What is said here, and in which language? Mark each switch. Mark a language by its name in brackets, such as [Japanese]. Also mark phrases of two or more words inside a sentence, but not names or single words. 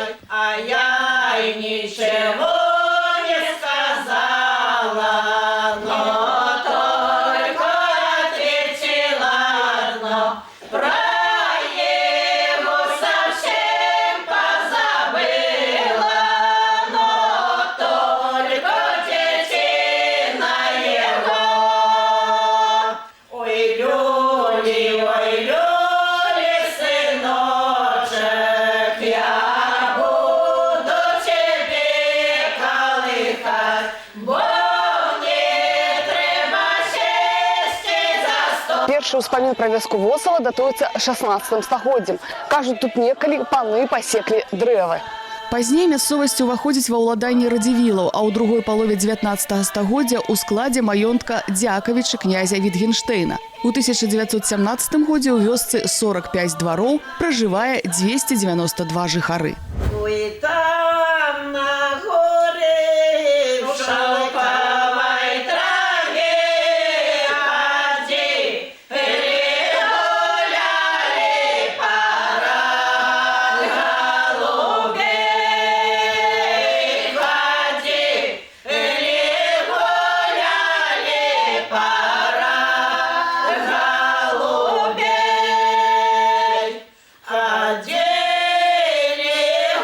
[Russian] А я и ничего не сказала, но только ответила одно: про его совсем позабыла, но только детина его. Ой, люли, сыночек, я буду тебе колыхать, бо мне треба сесть за стол. [Belarusian] Першы ўспамін пра вёску Восава датуецца 16 стагоддзем. Кажуць, тут некалі паны пасеклі дрэвы. Пазней мясцовасць уваходзіць ва ўладанне радзівілаў, а ў другой палове 19 стагоддзя ў складзе маёнтка Дзякавіча князя Вітгенштэйна. У 1917 годзе ў вёсцы 45 двароў пражывае 292 жыхары. [Russian] Ой, там на горе в шелковой траве ходи, гуляли пора голубей, ходи, гуляли пора голубей, ходили